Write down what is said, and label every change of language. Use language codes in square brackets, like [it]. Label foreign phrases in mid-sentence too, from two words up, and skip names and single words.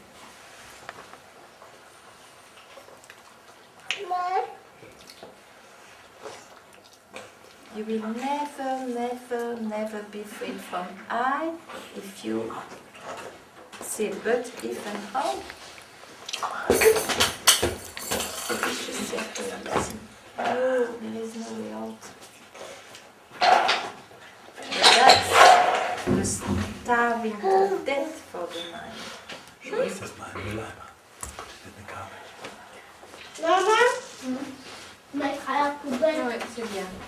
[en] You will never, never, never be free from I if you say but, if and how. No, there is no way out. But that's the starving to death for the mind. [de] Das ist mein Mülleimer. Das wird eine Kabel. [fr] C'est bien.